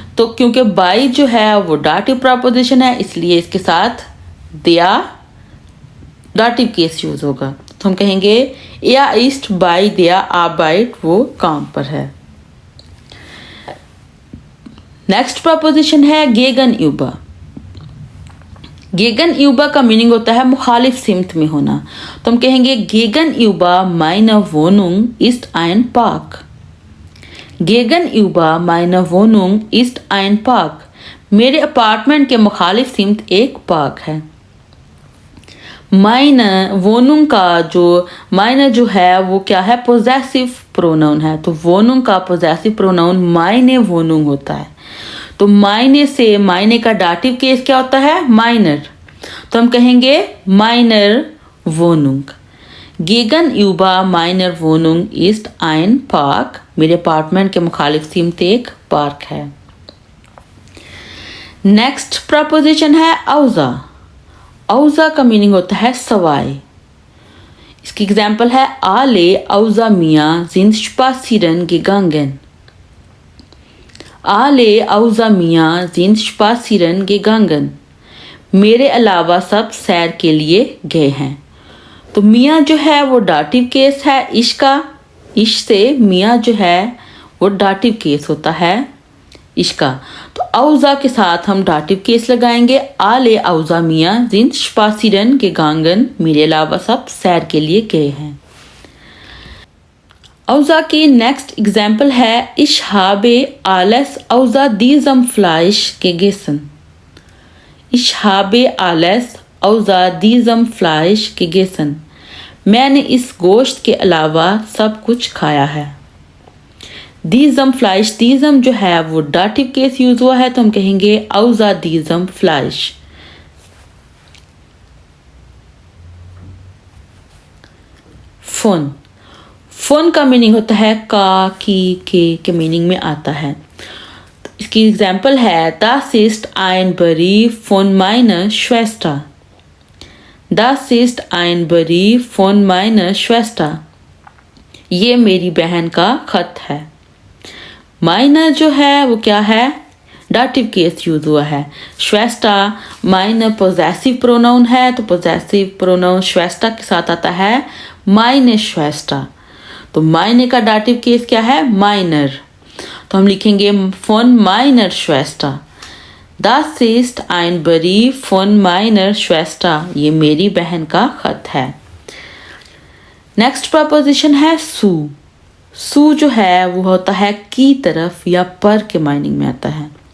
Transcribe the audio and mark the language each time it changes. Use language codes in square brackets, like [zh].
[hi] तो क्योंकि बाई जो है वो डाटिव प्रपोजिशन है इसलिए इसके साथ दिया डाटिव केस यूज होगा। तो हम कहेंगे [de] er ist bei der Arbeit, [hi] वो काम पर है। नेक्स्ट प्रपोजिशन है gegenüber। gegenüber का मीनिंग होता है मुखालिफ सिमत में होना। तो हम कहेंगे [de] gegenüber meiner Wohnung ist ein Park, gegenüber meiner Wohnung ist ein Park, [hi] मेरे अपार्टमेंट के मुखालिफ सिमत एक पार्क है। माइनर वोनुंग का जो माइनर जो है वो क्या है, पोजेसिव प्रोनाउन है। तो वोनुंग का पोजेसिव प्रोनाउन मायने वोनुंग होता है। तो मायने से मायने का डाटिव केस क्या होता है, माइनर। तो हम कहेंगे minor वोनुंग। [de] gegenüber meiner Wohnung ist ein Park, [hi] मेरे अपार्टमेंट के मुखालिफ सिमत एक पार्क है। नेक्स्ट प्रपोजिशन है औजा। औजा का मीनिंग होता है सवाई। इसकी एग्जाम्पल है [de] alle außer mir sind spazieren gegangen, alle außer mir sind spazieren gegangen, [hi] मेरे अलावा सब सैर के लिए गए हैं। तो मियाँ जो है वो डाटिव केस है इश का। इश से मियाँ जो है वो डाटिव केस होता है इश का। तो औजा के साथ हम डाटिव केस लगाएंगे, आले औजा मियाँ [de] sind spazieren gegangen, [hi] मेरे अलावा सब सैर के लिए गए हैं। औजा की नेक्स्ट एग्जाम्पल है [de] ich habe alles außer diesem Fleisch gegessen, ich habe alles außer diesem Fleisch gegessen, [hi] मैंने इस गोश्त के अलावा सब कुछ खाया है। दीज़म फ्लाइश, दीज़म जो है वो डाटिव केस यूज हुआ है तो हम कहेंगे औजा दीज़म फ्लाइश। फोन, फोन का मीनिंग होता है का, की, के मीनिंग में आता है। तो इसकी एग्जाम्पल है [de] Das ist ein Brief von meiner Schwester। Das ist ein Brief von meiner Schwester। [hi] ये मेरी बहन का खत है। माइनर जो है वो क्या है, डाटिव केस यूज हुआ है। श्वेस्टा माइनर पोजेसिव प्रोनाउन है तो पोजेसिव प्रोनाउन श्वेस्टा के साथ आता है माइने श्वेस्टा। तो माइने का डाटिव केस क्या है, माइनर। तो हम लिखेंगे phone minor श्वेस्टा। [de] Das ist ein Brief von meiner Schwester। [hi] ये मेरी बहन का खत है। नेक्स्ट प्रपोजिशन है सू। सू जो है वो होता है की तरफ या पर के माइनिंग में आता है।